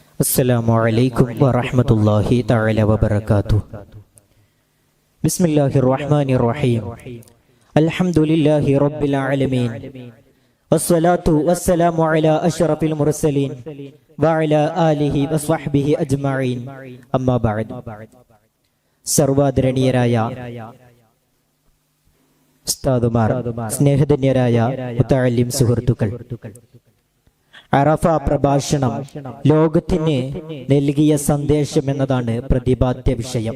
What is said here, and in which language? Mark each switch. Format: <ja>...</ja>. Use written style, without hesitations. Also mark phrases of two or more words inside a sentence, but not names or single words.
<ar>السلام عليكم ورحمة الله تعالى وبركاته. بسم الله الرحمن الرحيم. الحمد لله رب العالمين والصلاة والسلام على أشرف المرسلين وعلى آله وصحبه أجمعين. أما بعد.</ar> <ml>സർവാദരണീയരായ ഉസ്താദുമാർ, സ്നേഹധന്യരായ മുതഅല്ലിം സുഹൃത്തുക്കൾ, അറഫ പ്രഭാഷണം ലോകത്തിന് നൽകിയ സന്ദേശം എന്നതാണ് പ്രതിപാദ്യ വിഷയം.</ml>